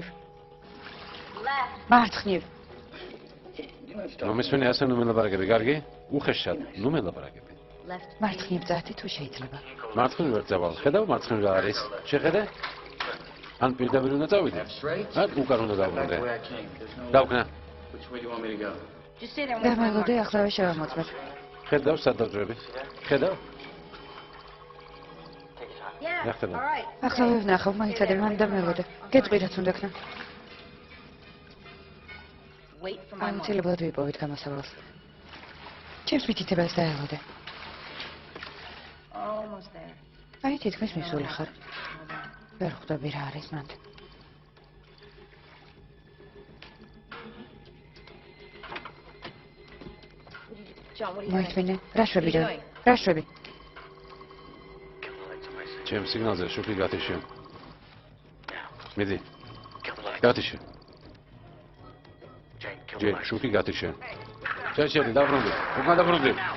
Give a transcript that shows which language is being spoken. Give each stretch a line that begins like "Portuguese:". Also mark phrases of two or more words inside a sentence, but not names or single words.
English: Left.
Georgian: მარცხნივ. მომისმენი ასე ნუ მელაპარაკები, კარგი? უხეშად, ნუ მელაპარაკები.
English: Left.
Georgian: მარცხნივ წადი თუ შეიძლება. მარცხნივ ვერ წავალ. ხედავ მარცხნივ რა არის? შეხედე? ან პირდაპირ უნდა წავიდე? ან უკან უნდა დავბრუნდე?
English: Back the way I came. There's no.
Georgian: დავკნა.
English: Which way do you want me to go? Just stay there.
Georgian: დამალოდე ახლავე შევამოწმებ. ხედავ სად დავძრები? ხედავ?
English: Yeah.
Georgian: რა ხდება?
English: All right.
Georgian: ახლავე ვნახავ, მაიცადე მან და მელოდე. გეტყვი რაც უნდა ქნა.
English: Wait for my mark.
Georgian: აუცილებლად ვიპოვეთ გამოსავალს. ჩემს მითითებას დაელოდე.
English: Almost there.
Georgian: აი თითქმის მისული ხარ. ვერ ხვდები რა არის მანდ.
English: John, what are you doing?
Georgian: მოითმინე, რა შვები და რა შვები? ჩემ სიგნალზე შუქი გათიშე. მიდი. გათიშე. ჯე, შუქი გათიშე. შეშედი, დაბრუნდი. უკან დაბრუნდი.